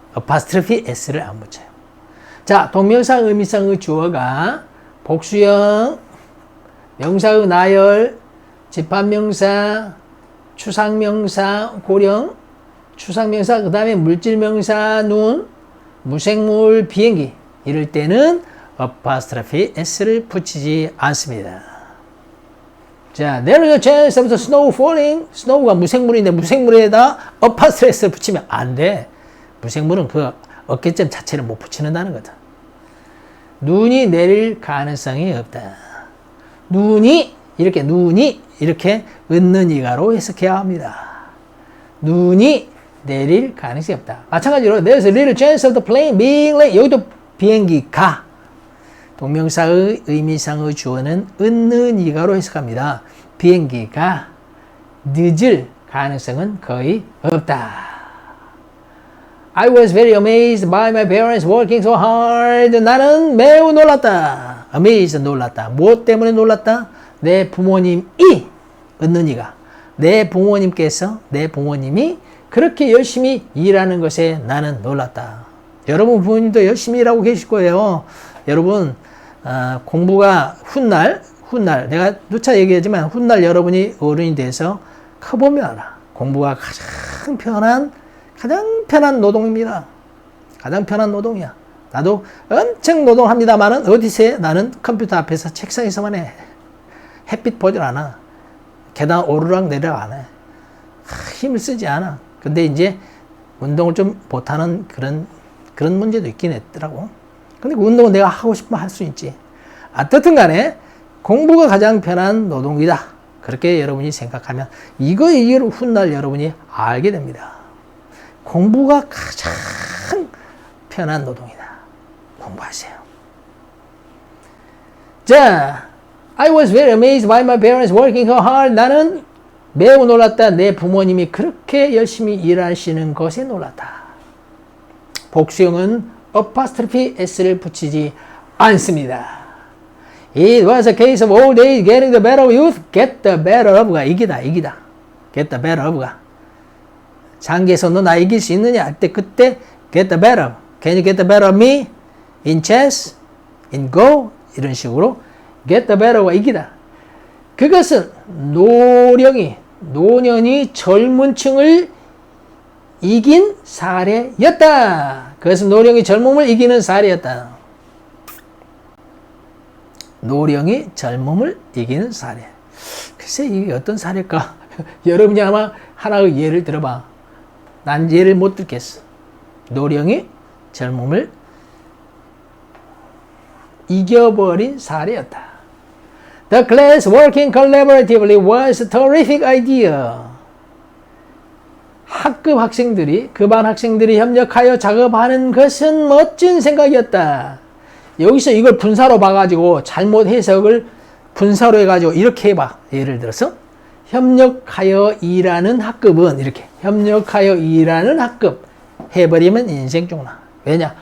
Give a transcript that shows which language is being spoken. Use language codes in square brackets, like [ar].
[ko] apostrophe s를 안 붙여요. 자, 동명사 의미상의 주어가 복수형, 명사의 나열, 집합명사, 추상명사, 고령, 추상명사, 그 다음에 물질명사, 눈, 무생물, 비행기 이럴 때는 apostrophe s를 붙이지 않습니다. [en] 자, there is a chance of the snow falling. [ko] snow가 무생물인데 무생물에다 apostrophe s를 붙이면 안 돼. 무생물은 그 어깨점 자체를 못 붙이는다는 거다. 눈이 내릴 가능성이 없다. 눈이 이렇게 있는 이가로 해석해야 합니다. 눈이 내릴 가능성이 없다. 마찬가지로 [en] there's a little chance of the plane being late. [ko] 여기도 비행기가 동명사의 의미상의 주어는 있는 이가로 해석합니다. 비행기가 늦을 가능성은 거의 없다. [en] I was very amazed by my parents working so hard. [ko] 나는 매우 놀랐다. amazed 놀랐다. 무엇 때문에 놀랐다? 내 부모님이 있는 이가 내 부모님이 그렇게 열심히 일하는 것에 나는 놀랐다. 여러분 부모님도 열심히 일하고 계실 거예요. 여러분 공부가 훗날 내가 누차 얘기하지만 훗날 여러분이 어른이 돼서 커보면 알아. 공부가 가장 편한 노동입니다. 가장 편한 노동이야. 나도 엄청 노동합니다만은 어디서 해? 나는 컴퓨터 앞에서 책상에서만 해. 햇빛 보질 않아. 계단 오르락 내리락 안 해. 힘을 쓰지 않아. 근데 이제 운동을 좀 못하는 그런 문제도 있긴 했더라고. 근데 그 운동은 내가 하고 싶으면 할 수 있지. 어떻든 간에 공부가 가장 편한 노동이다. 그렇게 여러분이 생각하면 이걸 훗날 여러분이 알게 됩니다. 공부가 가장 편한 노동이다. 공부하세요. [en] 자, I was very amazed by my parents working so hard. [ko] 나는 매우 놀랐다. 내 부모님이 그렇게 열심히 일하시는 것에 놀랐다. 복수형은 apostrophe s를 붙이지 않습니다. [en] It was a case of old age getting the better of youth. Get the better of가 이기다. Get the better of가. [ko] 장기에서 너 나 이길 수 있느냐 할 때 그때 get the better. [en] Can you get the better of me? In chess? In go? [ko] 이런 식으로 get the better of가 이기다. 그것은 노년이 젊은 층을 이긴 사례였다. 그것은 노령이 젊음을 이기는 사례였다. 노령이 젊음을 이기는 사례. 글쎄 이게 어떤 사례일까? 여러분이 아마 하나의 예를 들어봐. 난 예를 못 들겠어. 노령이 젊음을 이겨버린 사례였다. [en] The class working collaboratively was a terrific idea. [ko] 학급 학생들이, 그 반 학생들이 협력하여 작업하는 것은 멋진 생각이었다. 여기서 이걸 분사로 봐가지고 잘못 해석을 분사로 해가지고 이렇게 해봐. 예를 들어서 협력하여 일하는 학급은 이렇게 협력하여 일하는 학급 해버리면 인생 죽나. 왜냐?